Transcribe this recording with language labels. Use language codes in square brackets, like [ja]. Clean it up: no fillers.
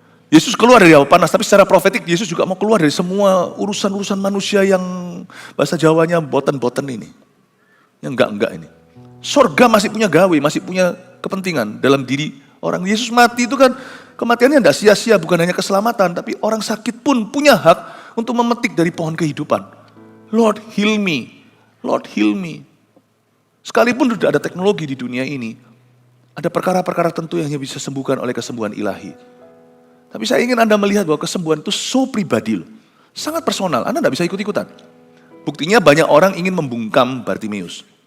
[id] Yesus keluar dari hawa panas, tapi secara profetik Yesus juga mau keluar dari semua urusan-urusan manusia yang bahasa Jawanya boten-boten ini. Yang enggak ini. Sorga masih punya gawe, masih punya kepentingan dalam diri orang. Yesus mati itu kan kematiannya tidak sia-sia, bukan hanya keselamatan, tapi orang sakit pun punya hak untuk memetik dari pohon kehidupan. [en] Lord heal me, Lord heal me. [id] Sekalipun sudah ada teknologi di dunia ini, ada perkara-perkara tentu yang hanya bisa sembuhkan oleh kesembuhan ilahi. Tapi saya ingin Anda melihat bahwa kesembuhan itu so pribadi loh. Sangat personal, Anda tidak bisa ikut-ikutan. Buktinya banyak orang ingin membungkam Bartimeus.